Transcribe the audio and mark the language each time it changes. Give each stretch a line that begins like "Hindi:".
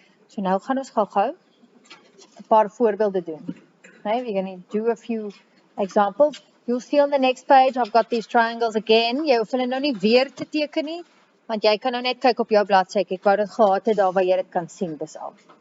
Afrikaans: So nou gaan ons gou-gou 'n paar voorbeelde doen.
English: Okay, we're going to do a few examples. You'll see on the next page, I've got these triangles again.
Afrikaans: Jy hoef hulle nou nie weer te teken nie, want jy kan nou net kyk op jou bladsy. Ek wou dit gehad het daar waar jy dit kan sien, dis al.